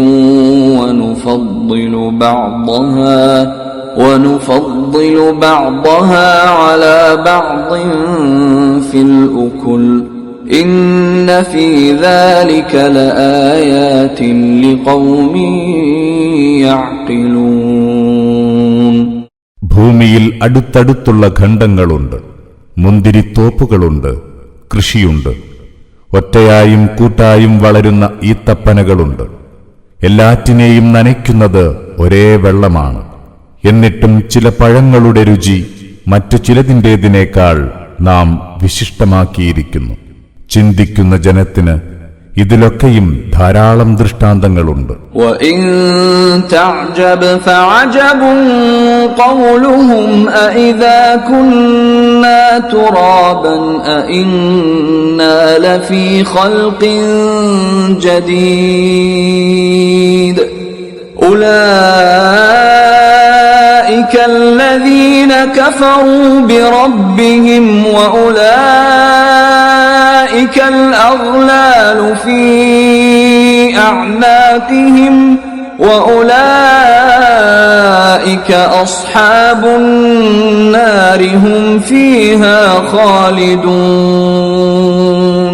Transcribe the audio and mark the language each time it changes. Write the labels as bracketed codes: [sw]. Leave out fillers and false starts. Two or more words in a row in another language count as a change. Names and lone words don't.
[ar] ونفضل بعضها على بعض في الأكل إن في ذلك لآيات لقوم يعقلون. [ml] ഭൂമിയിൽ അടുത്തടുത്തുള്ള ഖണ്ഡങ്ങളുണ്ട്, മുന്തിരിത്തോപ്പുകളുണ്ട്, കൃഷിയുണ്ട്, ഒറ്റയായും കൂട്ടായും വളരുന്ന ഈത്തപ്പനകളുണ്ട്. എല്ലാറ്റിനെയും നനയ്ക്കുന്നത് ഒരേ വെള്ളമാണ്. എന്നിട്ടും ചില പഴങ്ങളുടെ രുചി മറ്റു ചിലതിൻ്റേതിനേക്കാൾ നാം വിശിഷ്ടമാക്കിയിരിക്കുന്നു. ചിന്തിക്കുന്ന ജനത്തിന് ഇതിലൊക്കെയും ധാരാളം ദൃഷ്ടാന്തങ്ങളുണ്ട്. [ar] وَإِن تَعْجَبْ فَعَجَبٌ قَوْلُهُمْ أَإِذَا كُنَّا تُرَابًا أَإِنَّا لَفِي خَلْقٍ جَدِيدٍ أُولَئِكَ الَّذِينَ كَفَرُوا بِرَبِّهِمْ وَأُولَئِكَ الْأَغْلَالُ فِي أَعْنَاقِهِمْ وَأُولَئِكَ أَصْحَابُ النَّارِ هُمْ فِيهَا خَالِدُونَ.